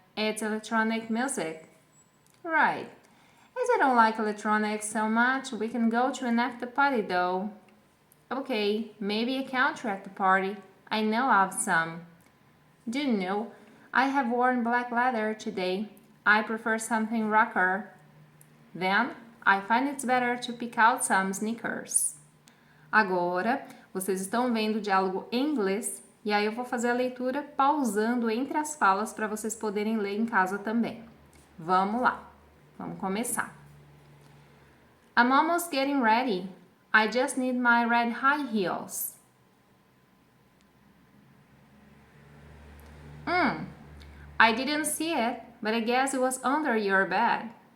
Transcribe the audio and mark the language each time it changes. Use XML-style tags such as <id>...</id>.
<en>It's electronic music. Right. As I don't like electronics so much, we can go to an after party though. Okay, maybe a country at the party. I know of some. Do you know, I have worn black leather today. I prefer something rocker. Then, I find it's better to pick out some sneakers.</en> <pt>Agora, vocês estão vendo o diálogo em inglês e aí eu vou fazer a leitura pausando entre as falas para vocês poderem ler em casa também. Vamos lá, vamos começar.</pt> <en>I'm almost getting ready. I just need my red high heels. I didn't see it, but I guess it was under your bed.</en>